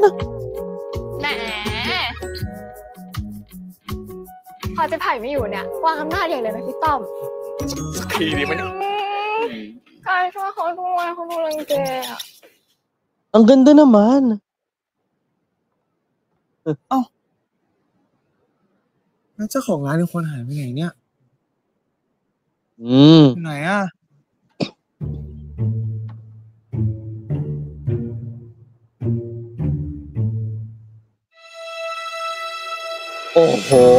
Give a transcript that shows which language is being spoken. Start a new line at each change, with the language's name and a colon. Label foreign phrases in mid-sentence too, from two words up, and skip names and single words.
Thai: แหมพอเจะไผ่ไม่อยู่เนี่ยวางอำนาจอย่างเลยนะพี่ต้อม สักทีดีไหมเนี่ย กายช่วยเขาด้วยเขาดูรังแกอ่ะ
Filipino: Ang ganda naman.
Thai: แล้วเจ้าของร้านเป็นคนหายไปไหนเนี่ย Mm. อยู่ไหนอ่ะ Oho.